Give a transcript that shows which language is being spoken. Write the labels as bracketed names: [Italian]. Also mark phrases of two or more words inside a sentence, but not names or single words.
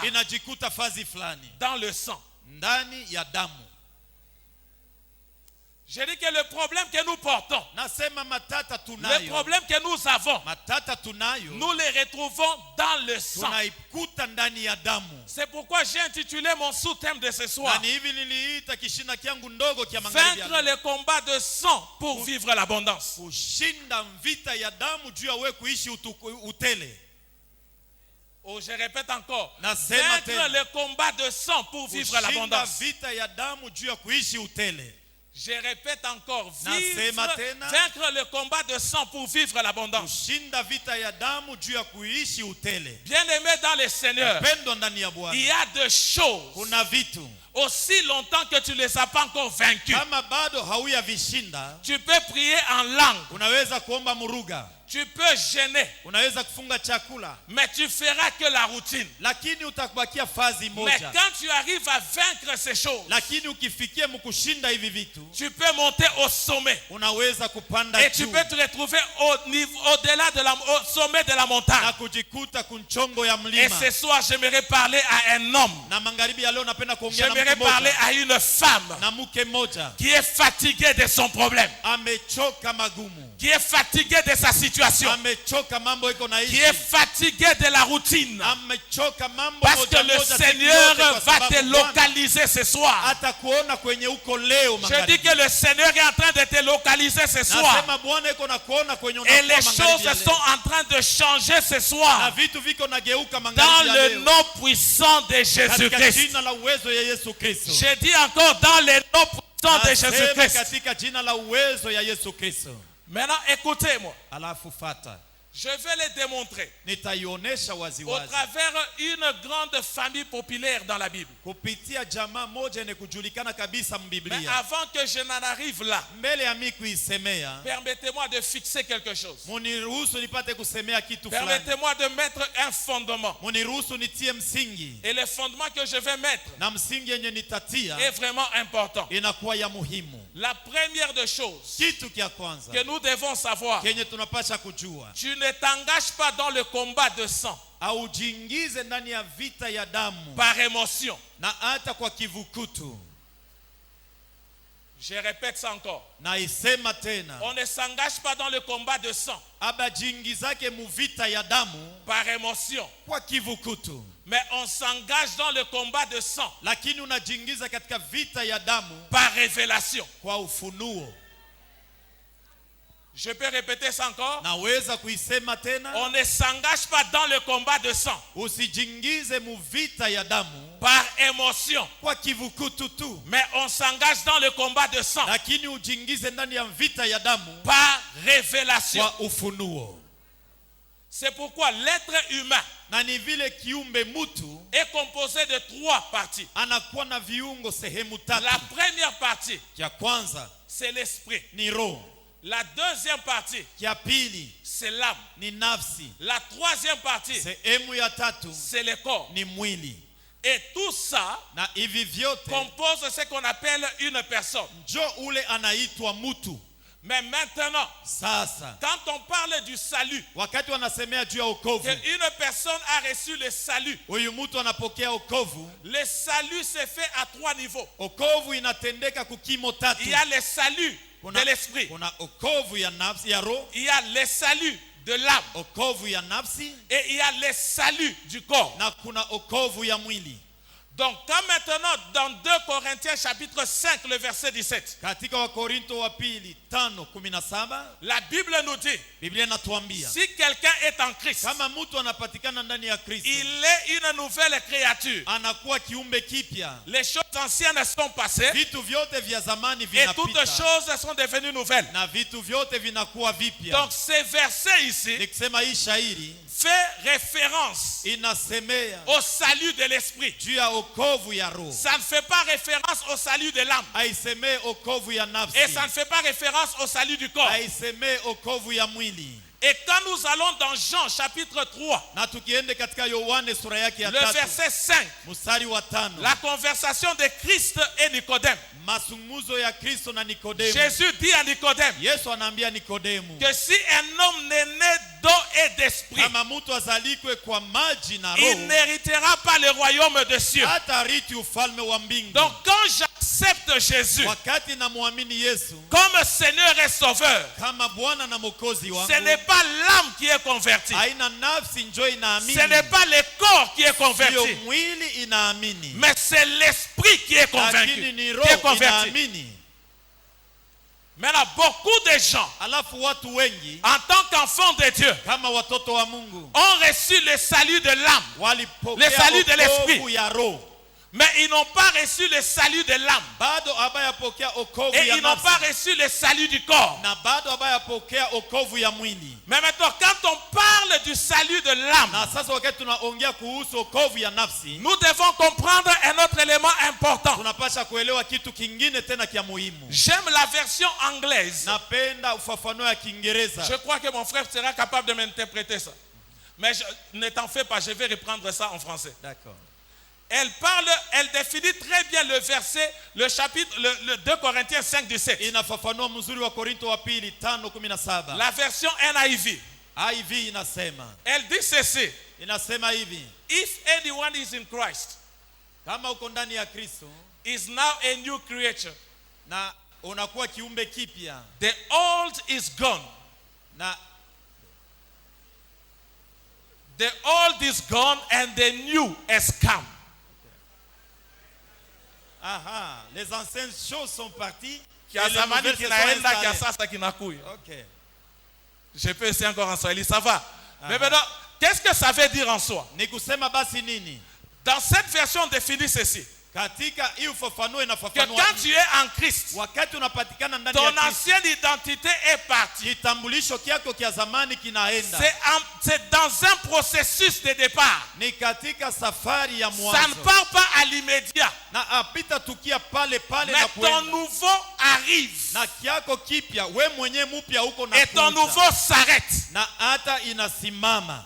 [Swahili] inajikuta fazi fulani [French] dans le sang. [Swahili] ndani ya damu. [French] Je dis que le problème que nous portons, [Swahili] Nasema matata [French] le [Swahili] tunayo, [French] problème que nous avons, [Swahili] matata tunayo [French] nous les retrouvons dans le sang. [Swahili] tunaikuta ndani ya damu. [French] C'est pourquoi j'ai intitulé mon sous-thème de ce [Swahili] Na [French] soir, [Swahili] ni hivi niliita kishina kiangu ndogo kia magharibi ya [French] vaincre [Swahili] leo. [French] le combat de sang pour vivre l'abondance. [Swahili] Kushinda vita ya damu juu ya wewe kuishi utele. [French] Oh, je répète encore, [Swahili] Nasema [French] vaincre [Swahili] tena. [French] le combat de sang pour vivre [Swahili] Kushinda [French] l'abondance. [Swahili] vita ya damu juu ya kuishi utele. [French] Je répète encore, [Swahili] Nasema tena. [French] vaincre le combat de sang pour vivre l'abondance. [Swahili] Kushinda vita ya damu juu ya kuishi utele. [French] Bien-aimés dans le Seigneur, [Swahili] Pendwa ndani ya Bwana. [French] il y a des choses, [Swahili] Kuna vitu [French] aussi longtemps que tu ne les as pas encore vaincus, [Swahili] kama bado hauya vishinda, [French] tu peux prier en langue. [Swahili] unaweza kuomba muruga. [French] Tu peux jeûner, [Swahili] unaweza kufunga chakula, [French] mais tu feras que la routine. [Swahili] lakini utakubakia fazi [French] Mais [Swahili] moja. [French] quand tu arrives à vaincre ces choses, [Swahili] Lakini ukifikia mkushinda hivi vitu, [French] tu peux monter au sommet. [Swahili] unaweza kupanda [French] Et tu [Swahili] juu [French] peux te retrouver au-delà au sommet de la [Swahili] na [French] montagne. [Swahili] kujikuta kunchongo ya [French] Et [Swahili] mlima. [French] ce soir, j'aimerais parler à un homme. [Swahili] Na magharibi ya leo napenda kuongea na [French] J'aimerais [Swahili] mtu [French] parler [Swahili] mmoja, [French] à une femme [Swahili] na mke mmoja [French] qui est fatiguée de son problème, [Swahili] amechoka magumu, [French] qui est fatiguée de sa situation, [Swahili] amechoka mambo iko [French] qui [Swahili] naishi, [French] est fatiguée de la routine. [Swahili] amechoka mambo [French] Parce que [Swahili] moja [French] le [Swahili] moja siku [French] Seigneur [Swahili] yote, kwa [French] va te [Swahili] sababu Bwana [French] localiser ce soir. [Swahili] atakuona kwenye uko leo [French] Je dis [Swahili] magharibi. [French] que le Seigneur est en train de te localiser ce soir. [Swahili] Nasema Bwana iko na kuona kwenye [French] Et [Swahili] unakuwa [French] les [Swahili] magharibi ya [French] choses sont [Swahili] leo. [French] en train de changer ce [Swahili] Na [French] soir. [Swahili] vitu viko nageuka [French] Dans [Swahili] magharibi ya [French] le [Swahili] leo. [French] nom puissant de [Swahili] Katika [French] Jésus-Christ. [Swahili] jina la uwezo ya Yesu Kristo. [French] Je dis encore dans le nom puissant de [Swahili] Nasema [French] Jésus-Christ. [Swahili] katika jina la uwezo ya Yesu Kristo. [French] Maintenant, écoutez-moi. [Swahili] Alafu fata. [French] Je vais les démontrer [Swahili] Nitaionesha [French] au [Swahili] waziwazi [French] travers une grande famille populaire dans la Bible. [Swahili] kupitia jamaa moja yenye kujulikana kabisa [French] Mais [Swahili] mbiblia. [French] avant que je n'en arrive là, [Swahili] Mbele ya mimi kuisemea, [French] permettez-moi de fixer quelque chose. [Swahili] muniruhusu nipate kusemea kitu fulani. [French] Permettez-moi de mettre un fondement. [Swahili] Muniruhusu nitie msingi, [French] Et le fondement que je vais mettre [Swahili] na msingi yenye nitatia [French] est vraiment important. [Swahili] inakuwa ya muhimu. [French] La première des choses [Swahili] Kitu kia kwanza [French] que nous devons savoir, [Swahili] kenye tunapasha kujua, [French] tu ne t'engages pas dans le combat de sang [Swahili] aujiingize ndani ya vita ya damu [French] par émotion. [Swahili] na hata kwa kivukutu. [French] Je répète ça encore. [Swahili] Na isema tena, [French] On ne s'engage pas dans le combat de sang [Swahili] abajiingizake mu vita ya damu [French] par émotion, [Swahili] kwa kivukutu, [French] mais on s'engage dans le combat de sang [Swahili] lakini unajiingiza katika vita ya damu [French] par révélation. [Swahili] kwa ufunuo. [French] Je peux répéter ça encore. [Swahili] Naweza kuisema tena, [French] On ne s'engage pas dans le combat de sang [Swahili] usijiingize mu vita ya damu [French] par émotion, [Swahili] kwa kivukutu tu, [French] mais on s'engage dans le combat de sang [Swahili] lakini ujiingize ndani ya vita ya damu [French] par révélation. [Swahili] kwa ufunuo. [French] C'est pourquoi l'être humain [Swahili] Na ni vile kiumbe mutu [French] est composé de 3 parties. [Swahili] anakuwa na viungo sehemu [French] La [Swahili] tatu. [French] première partie, [Swahili] Kia kwanza [French] c'est l'esprit. [Swahili] ni roho, [French] La deuxième partie, [Swahili] kia pili [French] c'est l'âme. [Swahili] ni nafsi, [French] La troisième partie, [Swahili] sehemu ya tatu [French] c'est le corps. [Swahili] ni mwili. [French] Et tout ça [Swahili] Na hivi vyote [French] compose ce qu'on appelle une personne. [Swahili] njo ule anaitwa mutu. [French] Mais maintenant, [Swahili] Sasa [French] quand on parle du salut, [Swahili] wakati wanasemea juu ya okovu, [French] qu'une personne a reçu le salut, [Swahili] huyu mtu anapokea okovu. [French] le salut se fait à 3 niveaux. [Swahili] Okovu inatendeka kukimo tatu. [French] Il y a le salut de l'esprit, [Swahili] kuna okovu ya nafsi ya roho, [French] il y a le salut de l'âme [Swahili] okovu ya nafsi, [French] et il y a le salut du corps. [Swahili] na kuna okovu ya mwili. [French] Donc, quand maintenant, dans 2 Corinthiens chapitre 5, le verset 17, [Swahili] Katika Wakorinto wa pili 5:17 [French] la Bible nous dit, [Swahili] Biblia inatuambia [French] si quelqu'un est en Christ, [Swahili] kama mtu anapatikana ndani ya Kristo [French] il est une nouvelle créature. [Swahili] anakuwa kiumbe kipya. [French] Les choses anciennes sont passées [Swahili] Vitu vyote vya zamani [French] et toutes [Swahili] vinapita [French] choses sont devenues nouvelles. [Swahili] na vitu vyote vinakuwa vipya. [French] Donc, ce verset ici [Swahili] Nikisema hii shairi [French] fait référence [Swahili] inasemea [French] au salut de l'esprit. [Swahili] juu ya okovu ya roho, [French] Ça ne fait pas référence au salut de l'âme. [Swahili] aisemee okovu ya nafsi, [French] Et ça ne fait pas référence au salut du corps. [Swahili] aisemee okovu ya mwili. [French] Et quand nous allons dans Jean chapitre 3, [Swahili] Na tukiende katika Yohane sura yake ya [French] le 3 verset 5, [Swahili] mstari wa 5, [French] la conversation de Christ et Nicodème. [Swahili] mazungumzo ya Kristo na Nikodemu. [French] Jésus dit à Nicodème [Swahili] Yesu anaambia Nikodemu, [French] que si un homme n'est né d'eau et d'esprit, [Swahili] kama mtu azalikwe kwa maji na [French] il [Swahili] roho, [French] n'héritera pas le royaume de cieux. [Swahili] hata riti ufalme wa mbingu. [French] Donc quand j'accepte Jésus [Swahili] Wakati namwamini Yesu [French] comme Seigneur et Sauveur, [Swahili] kama Bwana na Mwokozi wangu, [French] ce n'est pas l'âme qui est convertie. [Swahili] haina nafsi njo inaamini, [French] Ce n'est pas le corps qui est [Swahili] sio [French] converti, [Swahili] mwili inaamini, [French] mais c'est l'esprit qui est convaincu, [Swahili] lakini ni [French] qui est [Swahili] roho [French] converti. [Swahili] inaamini. [French] Maintenant, beaucoup de gens, [Swahili] Alafu watu wengi [French] en tant qu'enfants de Dieu, [Swahili] kama watoto wa Mungu [French] ont reçu le salut de l'âme, [Swahili] walipokea [French] Le salut de l'esprit. [Swahili] okovu ya roho, [French] Mais ils n'ont pas reçu le salut de l'âme. [Swahili] bado habayapokea okovu [French] Et [Swahili] ya [French] ils n'ont [Swahili] nafsi, [French] pas reçu le salut du corps. [Swahili] na bado habayapokea okovu ya mwili. [French] Mais maintenant, quand on parle du salut de l'âme, [Swahili] Na sasa wakati tunaongea kuhusu okovu ya nafsi, [French] nous devons comprendre un autre élément important. [Swahili] tunapasha kuelewa kitu kingine tena kia muhimu. [French] J'aime la version anglaise. [Swahili] Napenda ufafanuo ya Kiingereza. [French] Je crois que mon frère sera capable de m'interpréter ça. Mais ne t'en fais pas, je vais reprendre ça en français. D'accord. Elle définit très bien le verset, le chapitre, le 2 Corinthiens 5, 17. [Swahili] Inafafanua mzuri wa Korinto wa pili 5:17. [French] La version NIV. [Swahili] IV inasema. [French] Elle dit ceci. [Swahili] Inasema hivi. [English] If anyone is in Christ, [Swahili] Kama uko ndani ya Kristo [English] is now a new creature. [Swahili] na unakuwa kiumbe kipya, [English] The old is gone. [Swahili] na [English] The old is gone and the new has come. [French] les anciennes choses sont parties. [Swahili] Kia [French] et les [Swahili] zamani [French] nouvelles se sont [Swahili] kinaenda, kia [French] installées. [Swahili] sasa kinakuya. [French] Ok. Je peux essayer encore en Swahili, ça va. Mais maintenant, qu'est-ce que ça veut dire en soi? [Swahili] Ni kusema basi nini? [French] Dans cette version, on définit ceci. [Swahili] Katika hii ufafanuo [French] Que [Swahili] inafafanua [French] quand tu es en Christ, [Swahili] wakati unapatikana ndani ya [French] ton [Swahili] Kristo, [French] ancienne identité est partie. [Swahili] kitambulisho kyako kia zamani kinaenda. [French] C'est dans un processus de départ. [Swahili] Ni katika safari ya [French] Ça ne [Swahili] mwanzo. [French] part pas à l'immédiat. [Swahili] Na apita tukia pale pale [French] Mais [Swahili] na [French] ton [Swahili] kuenda. [French] nouveau arrive. [Swahili] Na kyako kipya, we mwenye mupya huko na [French] Et ton nouveau s'arrête. [Swahili] na hata inasimama.